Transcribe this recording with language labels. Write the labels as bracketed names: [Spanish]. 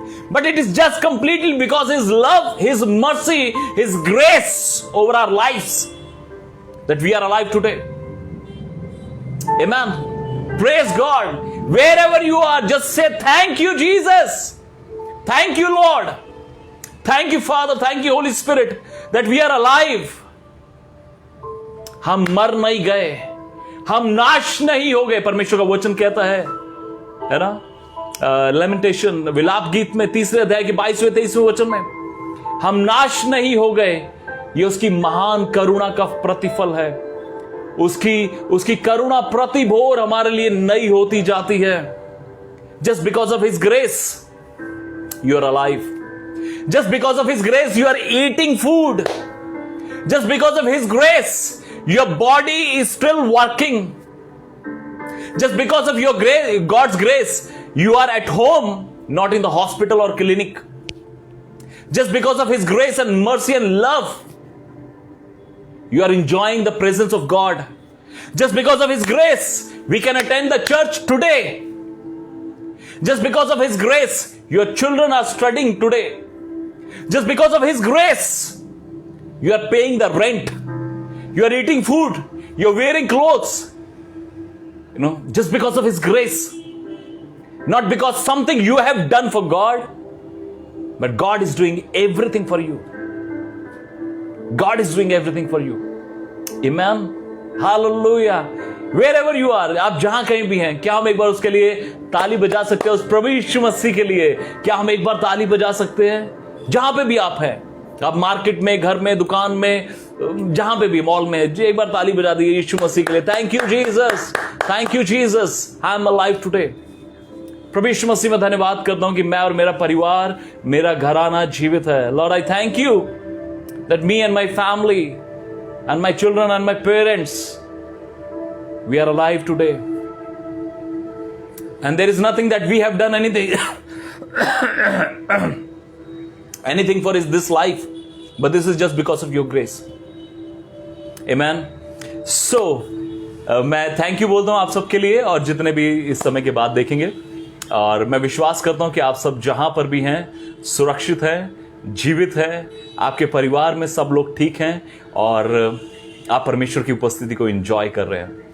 [English] But it is just completely because his love, his mercy, his grace over our lives that we are alive today. Amen. Praise God. Wherever you are, just say thank you, Jesus. Thank you, Lord. Thank you, Father. Thank you, Holy Spirit, that we are alive. [Hindi] हम मर नहीं गए, हम नाश नहीं हो गए। परमेश्वर का वचन कहता है ना, लेमेंटेशन, विलाप गीत में 3 अध्याय के 22वें 23वें वचन में, हम नाश नहीं हो गए। ये उसकी महान करुणा का प्रतिफल है। उसकी करुणा प्रतिभोर हमारे लिए नई होती जाती है। [English] Just because of his grace you are alive. Just because of his grace you are eating food. Just because of his grace your body is still working. Just because of your grace, God's grace, you are at home, not in the hospital or clinic. Just because of his grace and mercy and love, you are enjoying the presence of God. Just because of his grace we can attend the church today. Just because of his grace your children are studying today. Just because of his grace you are paying the rent, you are eating food, you are wearing clothes. Just because of his grace, not because something you have done for God, but God is doing everything for you. God is doing everything for you. Amen. Hallelujah. [Hindi] Wherever you are, आप जहां कहीं भी हैं, क्या हम एक बार उसके लिए ताली बजा सकते हैं? उस प्रभु यीशु मसीह के लिए क्या हम एक बार ताली बजा सकते हैं? जहां पे भी आप हैं, आप मार्केट में, घर में, दुकान में, जहां पे भी, मॉल में, एक बार ताली बजा दीजिए यीशु मसीह के लिए। [English] Thank you Jesus, thank you Jesus, I am alive today. [Hindi] प्रभु यीशु मसीह में धन्यवाद करता हूं कि मैं और मेरा परिवार, मेरा घराना जीवित है। [English] Lord, I thank you that me and my family and my children and my parents, we are alive today. And there is nothing that we have done anything for this life, but this is just because of your grace. Amen. [Hindi] So मैं thank you बोलता हूं आप सबके लिए और जितने भी इस समय के बाद देखेंगे, और मैं विश्वास करता हूं कि आप सब जहां पर भी हैं सुरक्षित हैं, जीवित हैं, आपके परिवार में सब लोग ठीक हैं और आप परमेश्वर की उपस्थिति को एंजॉय कर रहे हैं।